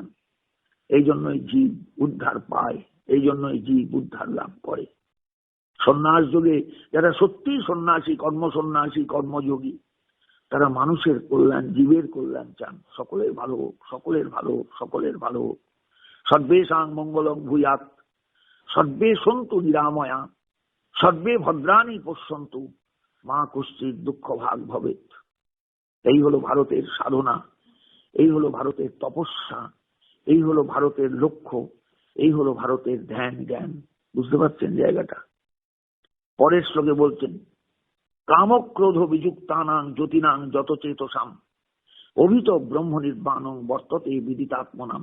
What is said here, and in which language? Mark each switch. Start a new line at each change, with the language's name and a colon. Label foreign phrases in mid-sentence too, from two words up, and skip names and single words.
Bangla: এই জন্যই জীব উদ্ধার পায়, এই জন্যই জীব উদ্ধার লাভ করে। সন্ন্যাস যুগে যারা সত্যি সন্ন্যাসী, কর্মসন্ন্যাসী, কর্মযোগী, তারা মানুষের কল্যাণ, জীবের কল্যাণ চান। সকলের ভালো হোক, সকলের ভালো হোক, সকলের ভালো হোক।
Sanskrit: সর্বেষাং মঙ্গলং ভূয়াৎ, সর্বে সন্তু নিরাময়া, সর্বে ভদ্রাণি পশ্যন্তু, মা কশ্চিৎ দুঃখ ভাগ ভবেৎ।
Bangla: এই হলো ভারতের সাধনা, এই হলো ভারতের তপস্যা, এই হলো ভারতের লক্ষ্য, এই হলো ভারতের ধ্যান জ্ঞান। বুঝতে পারছেন জায়গাটা? পরের শ্লোকে বলছেন,
Sanskrit: কামক্রোধ বিযুক্তানাং জ্যোতিনাং যত চেতসাম, অভিত ব্রহ্ম নির্বাণং বর্ততে বিদিতাত্মনাম।